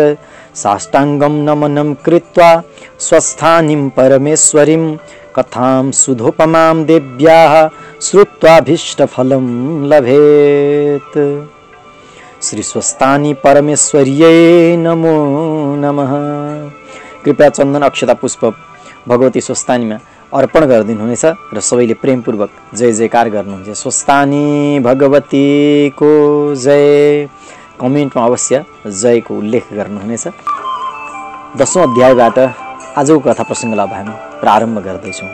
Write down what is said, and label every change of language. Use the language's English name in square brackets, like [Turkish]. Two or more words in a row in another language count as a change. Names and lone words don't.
[Sanskrit] साष्टाङ्गं नमनं कृत्वा स्वस्थानीं परमेश्वरीं कथां सुधोपमां देव्याः श्रुत्वाभीष्टफलं लभेत्। श्री स्वस्थानी परमेश्वर्यै नमो नमः। [Nepali] कृपया चन्दन अक्षता पुष्प भगवती स्वस्थानीमा अर्पण गरिदिनुहुनेछ र सबैले प्रेमपूर्वक जय जयकार गर्नुहुन्छ। स्वस्थानी भगवतीको जय। कमेन्टमा अवश्य जयको उल्लेख गर्नुहुनेछ। 10औं अध्यायबाट आजको कथा प्रसङ्गलाई अब हामी प्रारम्भ गर्दैछौँ।